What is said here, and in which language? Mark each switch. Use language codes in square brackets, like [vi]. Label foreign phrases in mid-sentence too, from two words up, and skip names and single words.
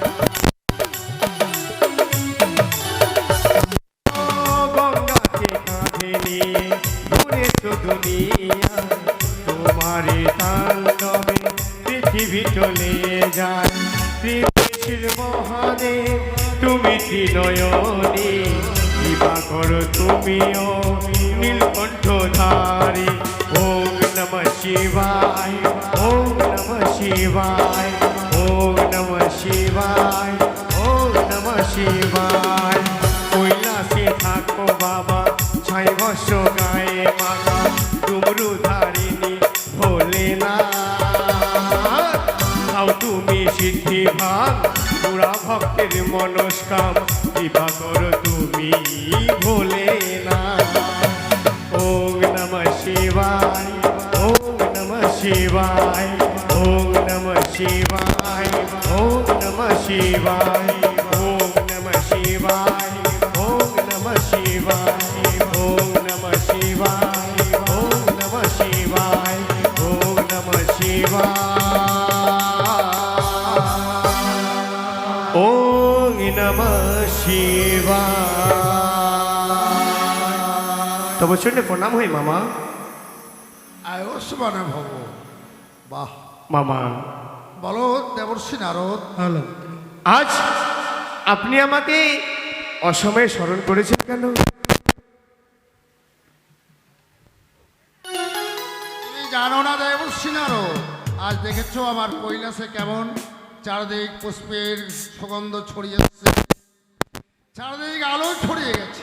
[bn] গঙ্গাকে কাঁধে নিয়ে ঘুরেছ দুনিয়ায় তোমারই তাণ্ডবে পৃথিবী চলে যায় ত্রিদেশের মহাদেব তুমি ত্রিনয়নী কৃপা করো তুমিও নীলকণ্ঠ ধারী [sa] ওম নমঃ শিবায় ওম নমঃ শিবায় ওম নমঃ শিবায় ওম নমঃ শিবায় [bn] কৈলাসে থাকো বাবা ছাই ভস্য গায়ে মাখা ডুমরু ধারিণী ভোলে না খাও তুমি সিদ্ধি ভাগ পুরা ভক্তের মনস্কাম কৃপা করো তুমি ভোলে [sa] না ওম নমঃ শিবায় ওম নমঃ শিবায় ওম নমঃ শিবায় ওম নমঃ শিবায় ওম নমঃ শিবায় ওম নমঃ শিবায় ওম নমঃ শিবায় ওম নমঃ শিবায় ওম নমঃ শিবায় ওম নমঃ শিবায় [bn] তবে শুনে প্রণাম হই মামা [sa] আয়ুষ্মান ভব। বাহ [bn] মামা বলো দেবর্ষী নারদ, আজ আপনি আমাকে অসময়ে স্মরণ করেছেন কেন? তুমি জানো না দেবর্ষী নারদ, আজ দেখেছো আমার কৈলাসে কেমন চারদিক পুষ্পের সুগন্ধ ছড়িয়েছে, চারদিক আলো ছড়িয়ে গেছে।